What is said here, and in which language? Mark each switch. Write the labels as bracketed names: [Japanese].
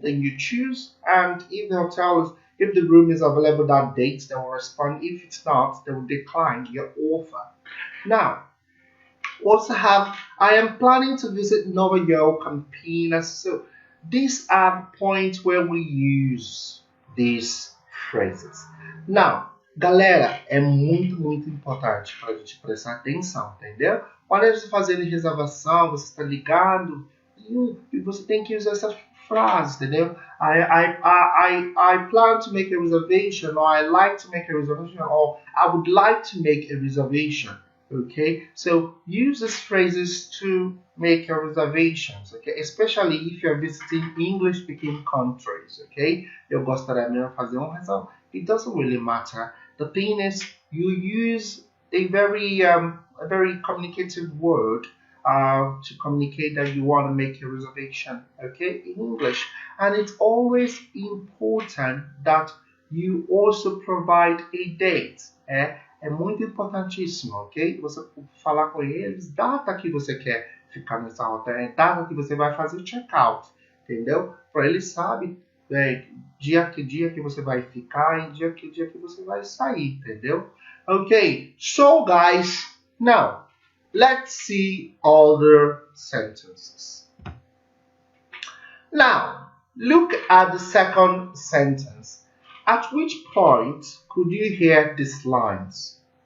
[English] Then you choose, and if the room is available that date, they will respond. If it's not, they will decline your offer. Now, also have I am planning to visit Nova York, Campinas. So these are points where we use these phrases. Now, [Portuguese] galera, é muito importante para a gente prestar atenção, entendeu? Olha você fazendo reservação, você está ligado e você tem que usar essa frase, entendeu? [English] I plan to make a reservation, or I like to make a reservation, or I would like to make a reservation. Okay, so use these phrases to make your reservations, okay, especially if you're visiting English-speaking countries, okay. [Portuguese] Eu gostaria mesmo de fazer uma reserva. [English] It doesn't really matter. The thing is, you use a very communicative word to communicate that you want to make a reservation, okay, in English. And it's always important that you also provide a date. [Portuguese] É muito importantíssimo, ok? Você falar com eles, data que você quer ficar nessa hotel, data que você vai fazer check-out, entendeu? Para eles saberem dia que você vai ficar e dia que você vai sair, entendeu? [English] Ok, so guys, now let's see other sentences. Now, look at the second sentence. At which point could you hear these lines?